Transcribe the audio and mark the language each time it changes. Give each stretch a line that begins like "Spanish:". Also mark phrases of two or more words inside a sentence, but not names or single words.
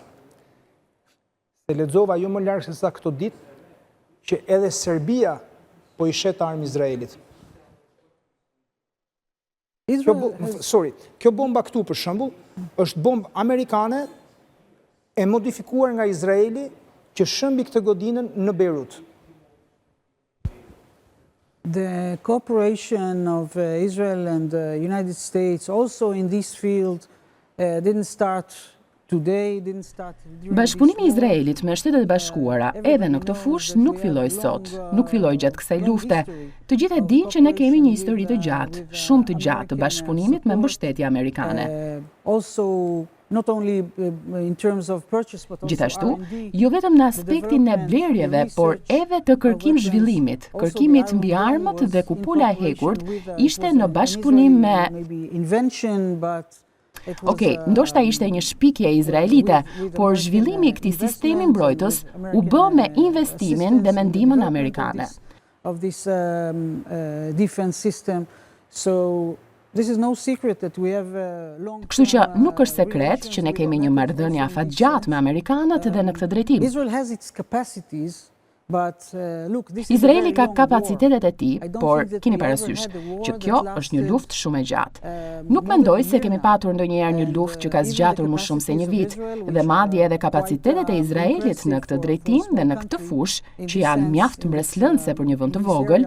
Albanian: Se lexova jo më larg se sa këto ditë që edhe Serbia po i shet armë Izraelit. Kjo bomba këtu për shembull është bombë amerikane e modifikuar nga Izraeli që shëmbi këtë godinën në Beirut.
English: The cooperation of Israel and the United States also in this field didn't start today, didn't start during
Albanian: Bashkëpunimi i Izraelit me Shtetet e Bashkuara edhe në këtë fushë nuk filloi sot, nuk filloi gjatë kësaj lufte. Të gjithë e dinë që ne kemi një histori të gjatë, shumë të gjatë të bashkëpunimit me mbështetje amerikane.
English: Not only in terms of purchase, but also
Albanian: gjithashtu, jo vetëm në aspektin e blerjeve, por edhe të kërkim zhvillimit. Kërkimit mbi armët dhe kupola e hekurt ishte në bashkëpunim me ndoshta ishte një shpikje izraelite, por zhvillimi i këtij sistemi mbrojtës u bë me investimin dhe mendimin amerikane.
English: Of this defense system, so this is no secret that we have long.
Albanian: Kështu që nuk është sekret që ne kemi një marrëdhënie afatgjatë me amerikanët dhe në këtë drejtim.
English: Israel has its capacities, but look, this
Albanian: Izraeli ka kapacitetet e tij, por keni parasysh që kjo është një luftë shumë e gjatë. Nuk mendoj se kemi patur ndonjëherë një luftë që ka zgjatur më shumë se një vit, dhe madje edhe kapacitetet e Izraelit në këtë drejtim dhe në këtë fushë që janë mjaft mbreslëndse për një vend të vogël.